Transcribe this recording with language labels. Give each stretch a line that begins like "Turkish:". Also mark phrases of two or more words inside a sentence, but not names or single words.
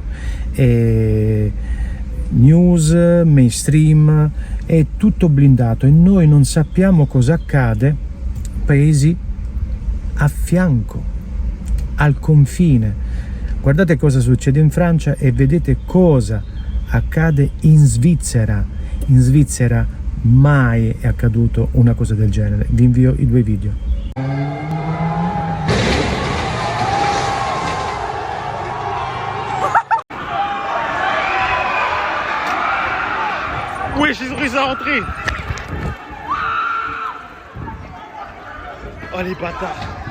English: News, mainstream,
Italian: è tutto blindato e noi non sappiamo cosa accade paesi a fianco, al confine. Guardate cosa succede in Francia e vedete cosa accade in Svizzera. In Svizzera mai è accaduto una cosa del genere. Vi invio i due video.
French: Wesh, ils ont réussi à rentrer. Oh les bâtards.